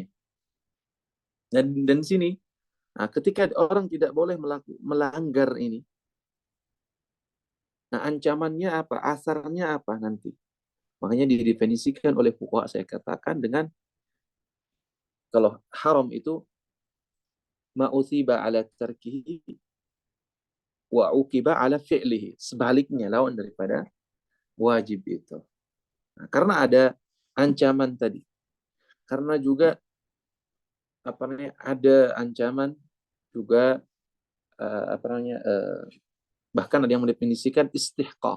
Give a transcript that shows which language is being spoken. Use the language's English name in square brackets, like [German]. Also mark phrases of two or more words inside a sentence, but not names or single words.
[Indonesian] Dan sini, nah, ketika orang tidak boleh melanggar ini, nah ancamannya apa? Asarnya apa nanti? Makanya didefinisikan oleh fuqaha, saya katakan, dengan kalau haram itu [Arabic] ما أثيب على تركه وعوقب على فعله. [Indonesian] Sebaliknya, lawan daripada wajib itu. Nah, karena ada ancaman tadi. Karena juga ada ancaman juga bahkan ada yang mendefinisikan istihqaq.